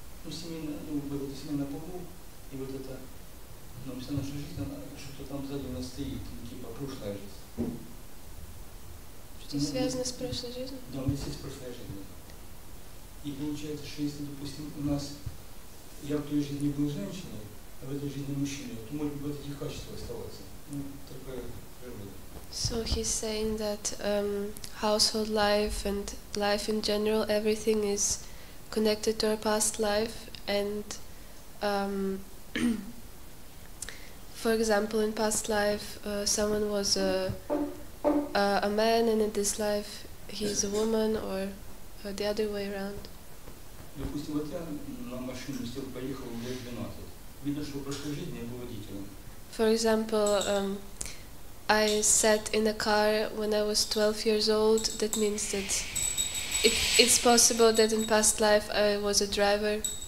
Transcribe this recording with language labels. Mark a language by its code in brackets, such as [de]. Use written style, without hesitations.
[ru] Ну, семейное, вот это семейное полу и вот это, ну, вся наша жизнь, она что-то там сзади у нас стоит, типа прошлая жизнь. Что связано с прошлой жизнью? Да, у нас есть прошлая жизнь. И получается, что если, допустим, у нас, я в той жизни был женщиной, а в этой жизни мужчиной, то может быть этих качеств оставаться. [en] So he's saying that household life and life in general, everything is connected to our past life, and for example, in past life someone was a man, and in this life he's a woman, or the other way around. [ru] Допустим, вот я на машину сел, поехал уже 12. Видно, что в прошлой жизни я был водителем. [en] For example, I sat in a car when I was 12 years old. That means that it's possible that in past life I was a driver.